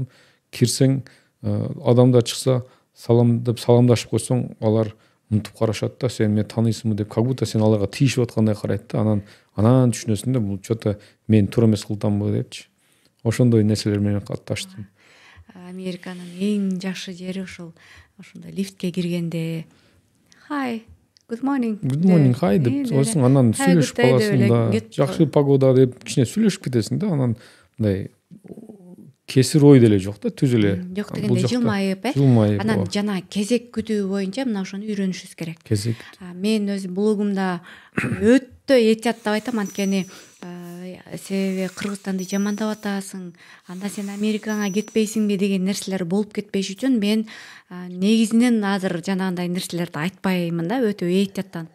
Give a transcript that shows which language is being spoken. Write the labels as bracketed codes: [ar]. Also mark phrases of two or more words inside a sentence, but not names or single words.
[ky] Кирсең, адамдар чыкса, салам деп саламдашып койсоң, алар мынтип карашат да, сен мени тааныйсыңбы деп, [ru] как будто [ky] сен аларга тийишип аткандай карайт да. Анан түшүнөсүң да, бул чото мен туура эмес кылдымбы депчи. Ошондой нерселер менен катташтым. Американын эң жакшы жери ошондой лифтке киргенде [en] hi, good morning, [ky] hi деп койсоң, анан сүйлөшүп каласың да, жакшы погода деп кичине сүйлөшүп кетесиң да. Анан мындай кесир ой деле жок да, түз эле. Жок дегенде жылмайып, анан жана кезек күтүү боюнча мына ошону үйрөнүшүбүз керек. Кезек. Мен өз блогумда өтө этияттап айтам, анткени себеби Кыргызстанды жамандап атасың, анда сен Америкага кетпейсиңби деген нерселер болуп кетпеш үчүн мен негизинен азыр жанагындай нерселерди айтпаймын да, өтө этияттанып.